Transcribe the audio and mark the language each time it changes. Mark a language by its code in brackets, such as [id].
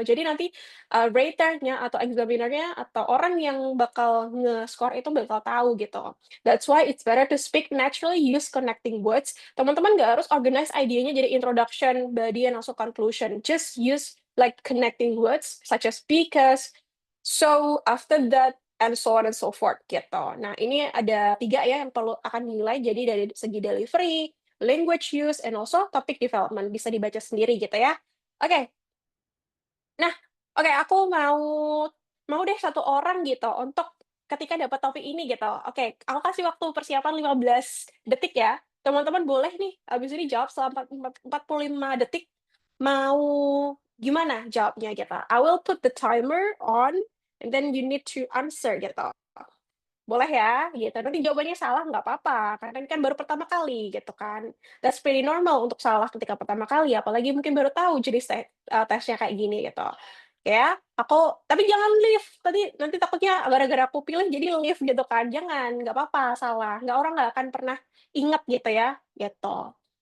[id] Jadi nanti raternya atau examinernya atau orang yang bakal nge-score itu bakal tahu gitu. [en] That's why it's better to speak naturally, use connecting words. [id] Teman-teman nggak harus organize idenya jadi introduction, body, and also conclusion. [en] Just use like connecting words such as because, so, after that, and so on and so forth [id] gitu. Nah, ini ada 3 ya yang perlu akan dinilai. Jadi dari segi [en] delivery, language use, and also topic development. [id] Bisa dibaca sendiri gitu ya. Oke. Nah, oke aku mau deh 1 orang gitu untuk ketika dapat topik ini gitu. Oke, aku kasih waktu persiapan 15 detik ya. Teman-teman boleh nih habis ini jawab selama 45 detik, mau gimana jawabnya gitu. [en] I will put the timer on and then you need to answer [id] gitu. Boleh ya, gitu. Nanti jawabannya salah nggak apa-apa, karena ini kan baru pertama kali, gitu kan. [en] That's pretty normal [id] untuk salah ketika pertama kali, apalagi mungkin baru tahu jenis tesnya kayak gini, gitu. Ya, tapi jangan leave, tadi nanti takutnya gara-gara aku pilih jadi leave gitu kan, jangan, nggak apa-apa salah, orang nggak akan pernah ingat gitu ya, gitu.